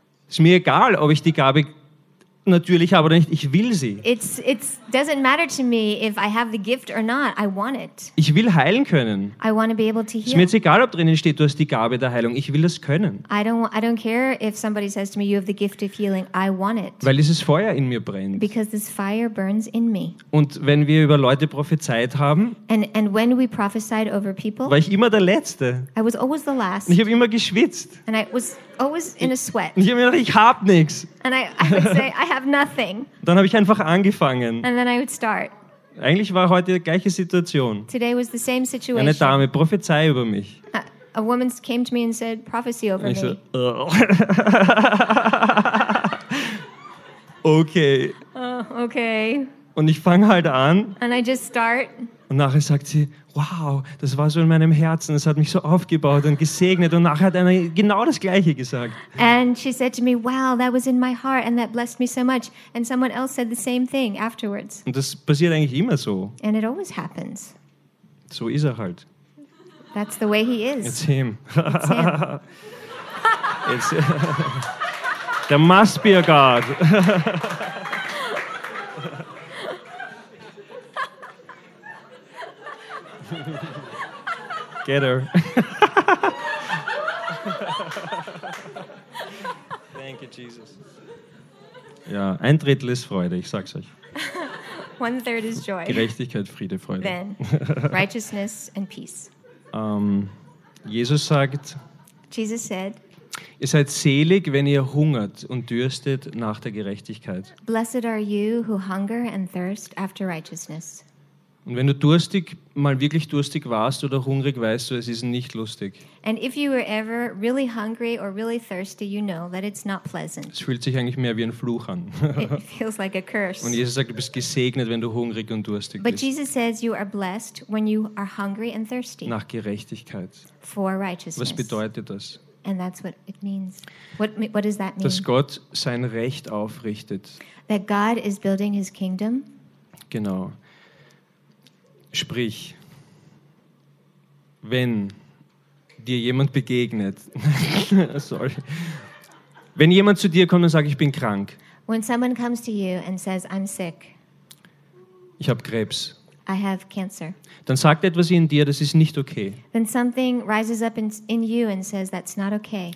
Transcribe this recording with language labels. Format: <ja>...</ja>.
<de>Ist mir egal, ob ich die Gabe natürlich, aber nicht. Ich will sie.</de> <en>It's doesn't matter to me if I have the gift or not. I want it.</en> <de>Ich will heilen können.</de> <en>I want to be able to heal.</en> <de>Es ist mir jetzt egal, ob drinnen steht, du hast die Gabe der Heilung. Ich will das können.</de> <en>I don't care if somebody says to me, you have the gift of healing. I want it.</en> <de>Weil dieses Feuer in mir brennt.</de> <en>Because this fire burns in me.</en> <de>Und wenn wir über Leute prophezeit haben.</de> <en>And when we prophesied over people.</en> <de>War ich immer der Letzte.</de> <en>I was always the last.</en> <de>Und ich habe immer geschwitzt.</de> <en>And I was always in a sweat.</en> <de>Ich habe mir gedacht, ich habe nichts.</de> <en>And I would say, I have nothing.</en> <de>Dann habe ich einfach angefangen.</de> <en>And then I would start.</en> <de>Eigentlich war heute die gleiche Situation.</de> <en>Today was the same situation.</en> <de>Eine Dame prophezei über mich.</de> <en>A woman came to me and said, prophecy over me.</en> <de>Ich so, okay. Oh, okay. Und ich fange halt an.</de> <en>And I just start.</en> <de>Und nachher sagt sie, wow, das war so in meinem Herzen, das hat mich so aufgebaut und gesegnet. Und nachher hat einer genau das Gleiche gesagt.</de> <en>And she said to me, wow, that was in my heart and that blessed me so much. And someone else said the same thing afterwards.</en> <de>Und das passiert eigentlich immer so.</de> <en>And it always happens.</en> <de>So ist er halt.</de> <en>That's the way he is. It's him. It's him. There must be a God. Get her. Thank you, Jesus.</en> <de>Ja, ein Drittel ist Freude, ich sag's euch.</de> <en>One third is joy.</en> <de>Gerechtigkeit, Friede, Freude.</de> <en>Then, righteousness and peace.</en> <de>Jesus sagt,</de> <en>Jesus said,</en> <de>ihr seid selig, wenn ihr hungert und dürstet nach der Gerechtigkeit.</de> <en>Blessed are you who hunger and thirst after righteousness.</en> <de>Und wenn du durstig, mal wirklich durstig warst oder hungrig, weißt du, es ist nicht lustig.</de> <en>And if you were ever really hungry or really thirsty, you know that it's not pleasant.</en> <de>Es fühlt sich eigentlich mehr wie ein Fluch an.</de> <en>It feels like a curse.</en> <de>Und Jesus sagt, du bist gesegnet, wenn du hungrig und durstig</de> <en>But</en> <de>bist.</de> <en>Jesus says you are blessed when you are hungry and thirsty.</en> <de>Nach Gerechtigkeit.</de> <en>For righteousness.</en> <de>Was bedeutet das?</de> <en>And that's what it means. What does that mean?</en> <de>Dass Gott sein Recht aufrichtet.</de> <en>That God is building his kingdom.</en> <de>Genau. Sprich, wenn dir jemand begegnet, sorry, wenn jemand zu dir kommt und sagt, ich bin krank,</de> <en>when someone comes to you and says, I'm sick,</en> <de>ich habe Krebs,</de> <en>I have cancer,</en> <de>dann sagt etwas in dir, das ist nicht okay.</de> <en>Then something rises up in you and says, that's not okay.</en>